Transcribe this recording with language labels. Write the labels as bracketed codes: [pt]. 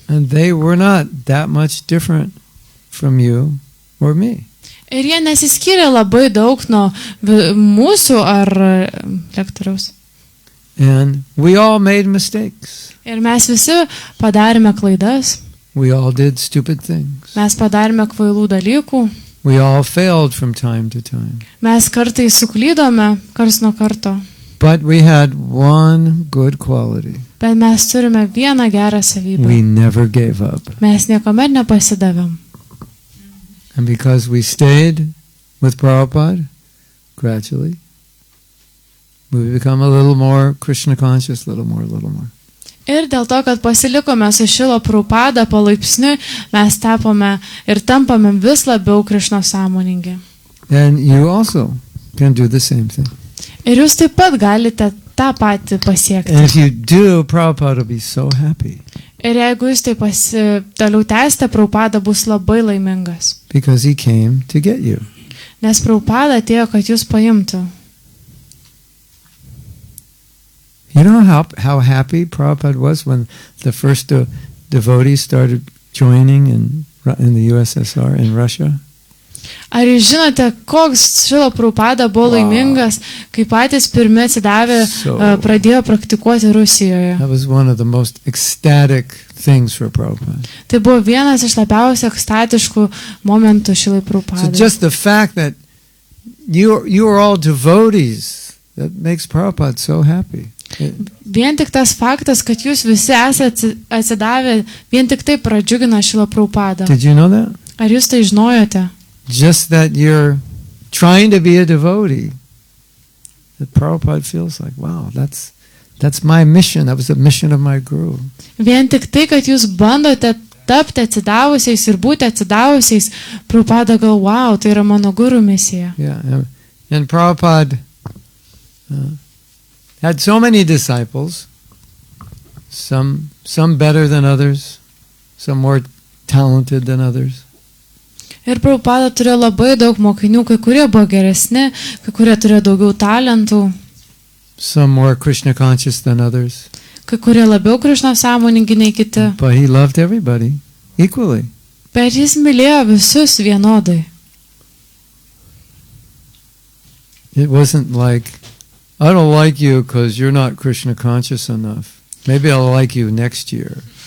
[en] And they were not that much different from you or me. [lt] Ir jie nesiskyrė labai daug nuo mūsų ar lektoriaus. [en] And we all made mistakes. [lt] Ir mes visi padarėme klaidas. [en] We all did stupid things. [lt] Mes padarėme kvailų dalykų. [en] We all failed from time to time. [lt] Mes kartais suklydome, kars nuo karto. [en] But we had one good quality. [lt] Bet mes turime vieną gerą savybę. [en] We never gave up. [lt] Mes niekuomet nepasidavėm. [en] And because we stayed with Prabhupada, gradually, we become a little more Krishna conscious, little more. [lt] Ir dėl to, kad pasilikome su Srila Prabhupada palaipsniui, mes tapome ir tampame vis labiau Krišno sąmoningi. [en] And you also can do the same thing. [lt] Ir jūs taip pat galite tą patį pasiekti. [en] And if you do, Prabhupada will be so happy. [lt] Ir jeigu jūs taip toliau tęsite, Prabhupada bus labai laimingas. [en] Because he came to get you. [lt] Nes Prabhupada atėjo, kad jūs paimtų. [en] You know how happy Prabhupada was when the first devotees started joining in the USSR, in Russia? [lt] Ar jūs žinote, koks Srila Prabhupada buvo laimingas, kai patys pirmi atsidavę pradėjo praktikuoti Rusijoje? [en] That was one of the most ecstatic things for Prabhupada. [lt] Tai buvo vienas iš labiausiai ekstatiškų momentų Srilai [en] So [lt] Prabhupadai. [en] just the fact that you are all devotees, that makes Prabhupada so happy. [lt] Vien tik tas faktas, kad jūs visi esate atsidavę, vien tik tai pradžiugina Srilą Prabhupadą. [en] Did you know that? [lt] Ar jūs tai žinojote? [en] Just that you're trying to be a devotee, that Prabhupada feels like, wow, that's my mission. That was the mission of my guru. [lt] Vien tik tai, kad jūs bandote tapti atsidavusiais ir būti atsidavusiais, Prabhupada gal, wow, tai yra mano guru misija. [en] Yeah, and Prabhupada had so many disciples, some better than others, some more talented than others. [lt] Ir Prabhupada turėjo labai daug mokinių, kai kurie buvo geresni, kai kurie turėjo daugiau talentų, [en] Some more Krishna conscious than others. [lt] kai kurie labiau Krišna sąmoningi nei kiti. [en] But he loved everybody equally. [lt] Bet jis mylėjo visus vienodai. [en] It wasn't like, I don't like you because you're not Krishna conscious enough. Maybe I'll like you next year.